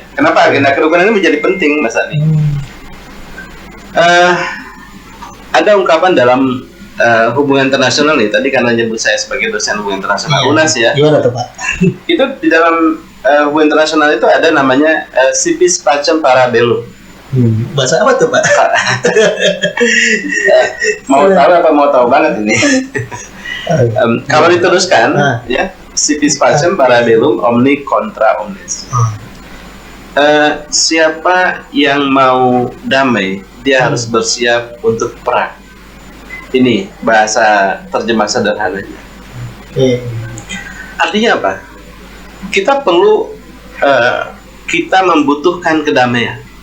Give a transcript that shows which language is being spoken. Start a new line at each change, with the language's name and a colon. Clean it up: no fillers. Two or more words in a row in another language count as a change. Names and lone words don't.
Indonesian: Kenapa agenda kerukunan ini menjadi penting, Mas Ani? Ada ungkapan dalam hubungan internasional nih, tadi karena nyebut saya sebagai dosen hubungan internasional UNAS ya. Gimana tuh Pak? Itu di dalam hubungan internasional itu ada namanya
Latin: civis pacem para bellum.
Indonesian: Bahasa apa tuh Pak? Mau tahu apa mau tahu banget ini? Kalau diteruskan, ya,
Latin: civis pacem para bellum omni contra omnes.
Indonesian: Siapa yang mau damai, dia harus bersiap untuk perang. Ini bahasa terjemah sederhananya. Artinya apa? Kita perlu, kita membutuhkan kedamaian.